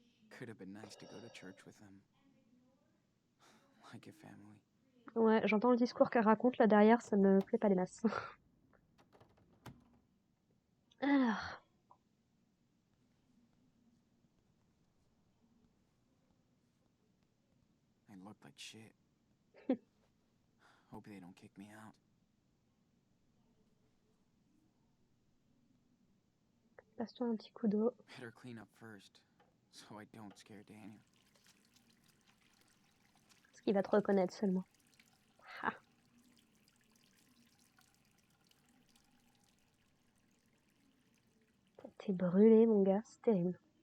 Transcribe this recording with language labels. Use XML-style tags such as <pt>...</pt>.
<en>Could have been nice to go to church with them. Like a family.</en> <fr>Ouais, j'entends le discours qu'elle raconte là derrière, ça me plaît pas des masses. Alors,</fr> <en>I look like shit. Hope they don't kick me out.</en> <fr>passe-toi un petit coup d'eau.</fr> <en>Better clean up first, so I don't scare Daniel.</en> <fr>Parce qu'il va te reconnaître seulement. Ha. T'es brûlé, mon gars, c'est terrible.</fr>